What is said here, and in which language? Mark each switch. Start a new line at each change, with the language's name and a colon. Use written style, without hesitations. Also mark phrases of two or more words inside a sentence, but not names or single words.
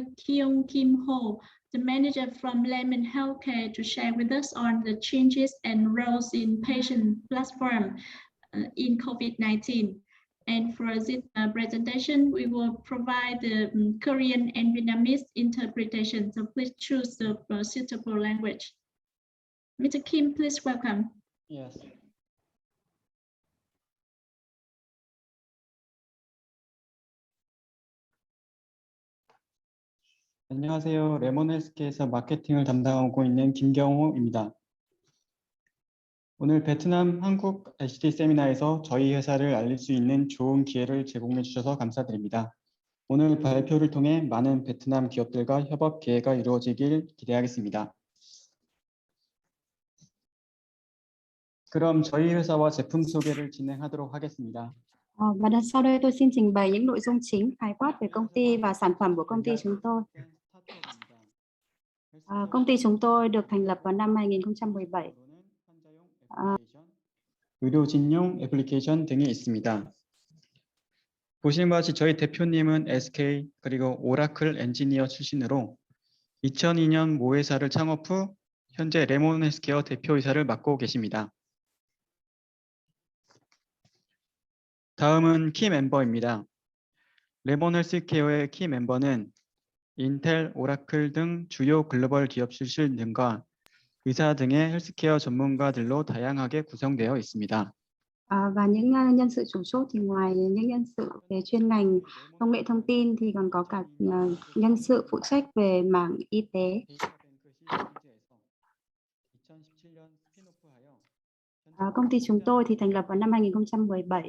English: Kyung Kim Ho, the manager from Lemon Healthcare, to share with us on the changes and roles in patient platform in COVID-19. And for this presentation, we will provide the Korean and Vietnamese interpretation. So please choose the suitable language. Mr. Kim, please welcome. Yes.
Korean: 안녕하세요. 레몬헬스케에서 마케팅을 담당하고 있는 김경호입니다. 오늘 베트남 한국 ICT 세미나에서 저희 회사를 알릴 수 있는 좋은 기회를 제공해 주셔서 감사드립니다. 오늘 발표를 통해 많은 베트남 기업들과 협업 기회가 이루어지길 기대하겠습니다. 그럼 저희 회사와 제품 소개를 진행하도록 하겠습니다.
Vietnamese: Và sau đây tôi xin trình bày những nội dung chính khái quát về công ty và sản phẩm của công ty chúng tôi. Công ty chúng tôi được thành lập vào năm 2017.
Korean: 의료진용 애플리케이션 등이 있습니다. 보시는 바와 같이 저희 대표님은 SK 그리고 오라클 엔지니어 출신으로 2002년 모회사를 창업 후 현재 레몬 헬스케어 대표이사를 맡고 계십니다. 다음은 키 멤버입니다. 레몬 헬스케어의 키 멤버는 인텔, 오라클 등 주요 글로벌 기업 출신 등과 의사 등의 헬스케어 전문가들로 다양하게 구성되어 있습니다.
Vietnamese: Và những nhân sự chủ chốt thì ngoài những nhân sự về chuyên ngành công nghệ thông tin thì còn có cả nhân sự phụ trách về mảng y tế. Công ty chúng tôi thì thành lập vào năm 2017.